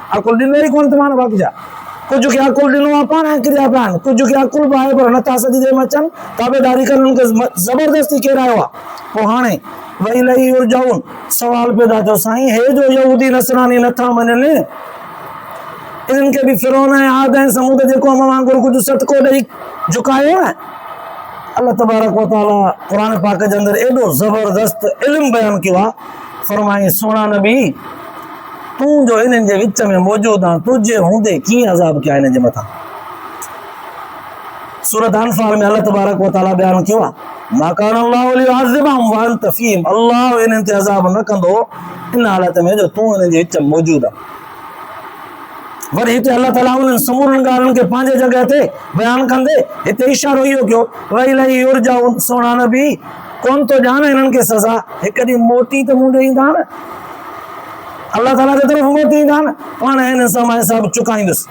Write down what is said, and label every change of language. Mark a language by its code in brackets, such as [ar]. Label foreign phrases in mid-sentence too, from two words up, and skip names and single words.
[sd] अकुल ॾिनो ई कोन तमाम बाक़ी जा। कुझु खे अकुल ॾिनो आहे पाण ऐं किरिया पिया आहिनि, कुझु खे अकुल बि आहे पर नथा सॼी देरि में अचनि, ताबेदारी कनि, उन्हनि खे ज़बरदस्ती केरायो आहे। पोइ हाणे [ar] وإليه يرجعون [sd] सवाल पैदा थियो, साईं हे जो यहूदी नसरानी नथा मञनि, इन्हनि खे बि फिरौन ऐं आद ऐं समूद जे क़ौम वांगुरु कुझु सटको ॾेई झुकायो न? अल्लाह [ar] تبارك وتعالى [sd] क़ुरान पाक जे अंदरि एॾो ज़बरदस्त इल्मु बयानु कयो आहे। फरमाई सोना नबी तूं जो इन्हनि जे विच में मौजूदु आहे, तुंहिंजे हूंदे कीअं अज़ाब कया हिननि जे मथां। सूरत अनफाल में अल्लाह [ar] تبارك وتعالى [sd] बयानु कयो आहे, [ar] ما كان الله ليعذبهم وأنت فيهم, [sd] अल्लाह इन्हनि ते अज़ाब न कंदो इन हालत में जो तूं इन्हनि जे विच में मौजूदु आहे। वरी हिते अल्लाह ताला उन्हनि समूरनि ॻाल्हियुनि खे पंहिंजे जॻह ते बयानु कंदे हिते इशारो इहो कयो, [ar] وإليه يرجعون [sd] सोना नबी कोन थो ॼाण हिननि खे सज़ा, हिकु ॾींहुं मोटी त मूं ॾे ईंदा न, अल्लाह ताला जे तरफ़ मोटी ईंदा न, पाण हिन सां मां हिसाब चुकाईंदुसि।